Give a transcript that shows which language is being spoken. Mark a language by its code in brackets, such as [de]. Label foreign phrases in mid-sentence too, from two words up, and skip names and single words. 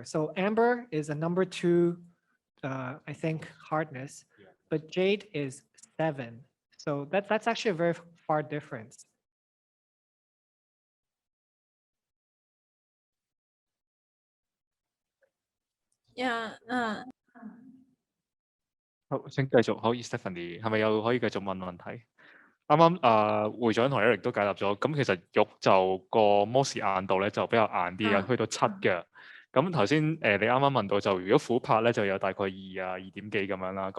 [en] So amber is a number 2, I think, hardness, but jade is 7. So that's actually a very far difference. Yeah. [yue] 好，請繼續。好 ，Stephanie 係咪又可以繼續問問題？啱啱會長同 Eric 都解答咗。咁其實玉就個摩氏硬度咧就比較硬啲嘅，去到7嘅。咁頭先你啱啱問到就如果琥珀咧就有大概2啊2點幾咁樣啦。